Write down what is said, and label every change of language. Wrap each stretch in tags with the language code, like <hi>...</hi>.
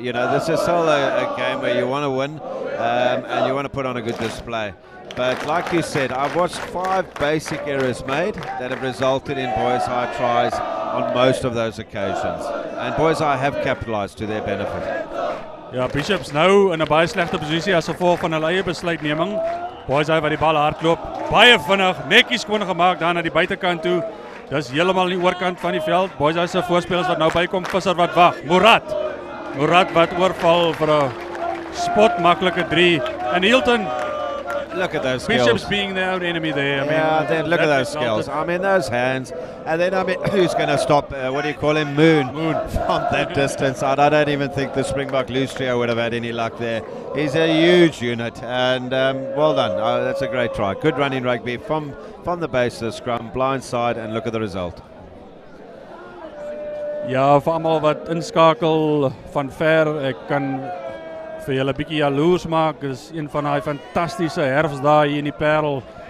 <en>You know, this is still a game where you want to win and you want to put on a good display. But like you said, I've watched 5 basic errors made that have resulted in Boys High tries on most of those occasions. And Boys High have capitalised to their benefit.</en> <af>Ja, Bishops nou in 'n baie slegte posisie as gevolg van hulle eie besluitneming. Boys High wat die bal hardloop, baie vinnig, netjies skoon gemaak daar na die buitekant toe. Dis heeltemal aan die oorkant van die veld. Boys High se voorspelers wat nou bykom, Visser wat wag. Murat wat oorval vir 'n spot maklike 3. En Hilton,</af> <en>look at those skills. Bishops being their own enemy there. I mean, then look at those skills. I mean, those hands. And then, I mean, who's going to stop, what do you call him, Moon from that distance? I don't even think the Springbok loose trio would have had any luck there. He's a huge unit, and well done. That's a great try. Good running rugby from the base of the scrum, blind side, and look at the result.</en> <af>Ja, vir almal wat inskakel van ver, ek kan vir julle 'n bietjie jaloers maak. Dis een van daai fantastiese herfsdae hier in die Paarl.</af>